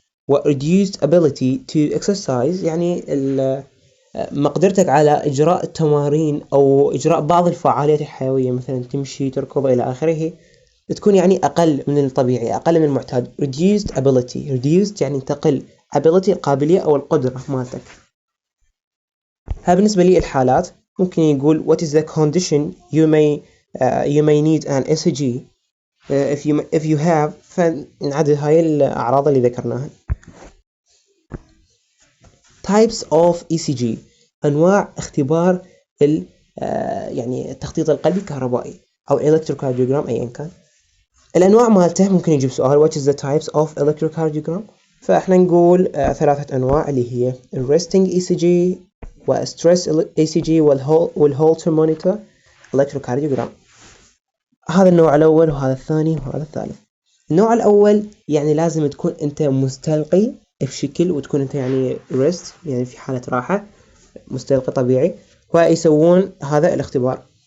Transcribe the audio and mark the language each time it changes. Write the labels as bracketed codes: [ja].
[ar] و [en] reduced ability to exercise [ar] يعني مقدرتك على إجراء التمارين أو إجراء بعض الفعاليات الحيوية، مثلا تمشي تركض إلى آخره، تكون يعني أقل من الطبيعي، أقل من المعتاد. reduced يعني تقل، ability القابلية أو القدرة مالتك. ها بالنسبة لي الحالات. ممكن يقول [en] what is the condition you may need an ECG if you have. [ar] فنعدد هاي الأعراض اللي ذكرناها. [en] types of ECG [ar] أنواع اختبار يعني التخطيط القلبي الكهربائي أو electrocardiogram أيا كان. الأنواع مالته ممكن يجيب سؤال [en] what is the types of electrocardiogram. [ar] فإحنا نقول 3 أنواع اللي هي resting ECG وstress ECG والholter monitor electrocardiogram. هذا النوع الأول وهذا الثاني وهذا الثالث. النوع الأول يعني لازم تكون أنت مستلقي بشكل، وتكون أنت يعني rest يعني في حالة راحة، مستلقي طبيعي، ويسوون هذا الاختبار.